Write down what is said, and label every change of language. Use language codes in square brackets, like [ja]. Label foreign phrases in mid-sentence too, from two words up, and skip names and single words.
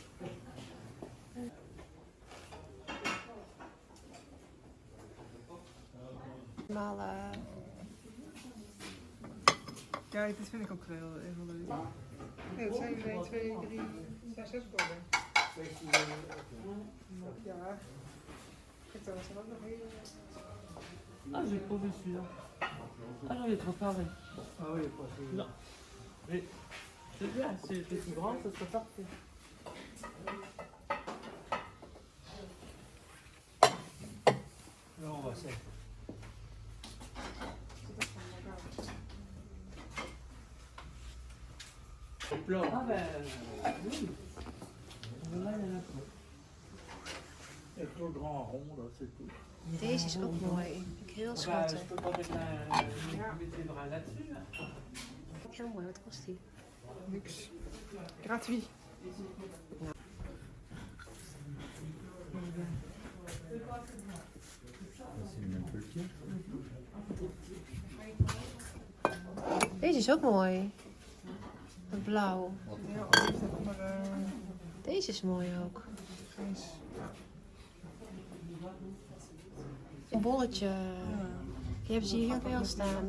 [nl] Maar Ja, dit vind ik ook wel heel leuk. Nee, dat zijn er 1, 2, 3, 4, 6 borden. Ja. Kijk, daar was er ook nog heel... [fr] Ah, j'ai pas vu celui-là. Ah non, il est trop carré. Oh, il est pas celui-là. Non. Mais c'est bien, c'est plus grand, ça serait parfait. Non, bah c'est. Plat. Ah ben, oui. Là, il y en a trop. Et trop grand rond, là, c'est tout. [nl] deze is ook mooi. Vind ik heel Bah, schattig. [fr] je peux pas mettre les bras là-dessus. Hein. [nl] Heel mooi, wat kost die? Niks. [fr] Gratuit. C'est même peu le pied. [nl] Deze is ook mooi. Het blauw. Heel anders, maar Deze is mooi ook. geen... Een bolletje. Die hebben ze hier heel veel staan.